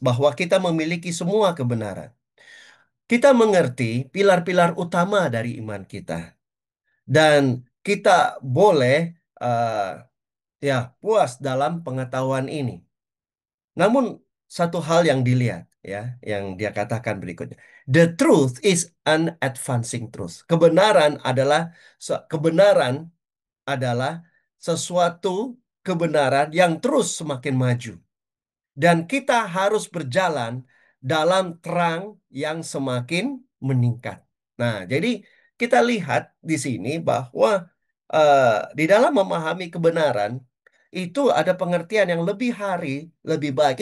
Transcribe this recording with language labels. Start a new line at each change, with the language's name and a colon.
Indonesian: Bahwa kita memiliki semua kebenaran. Kita mengerti pilar-pilar utama dari iman kita. Dan kita boleh eh, ya puas dalam pengetahuan ini. Namun satu hal yang dilihat, ya, yang dia katakan berikutnya.
English: The truth is an advancing truth.
Indonesian: Kebenaran adalah sesuatu kebenaran yang terus semakin maju. Dan kita harus berjalan dalam terang yang semakin meningkat. Nah, jadi kita lihat di sini bahwa di dalam memahami kebenaran itu ada pengertian yang lebih lebih baik.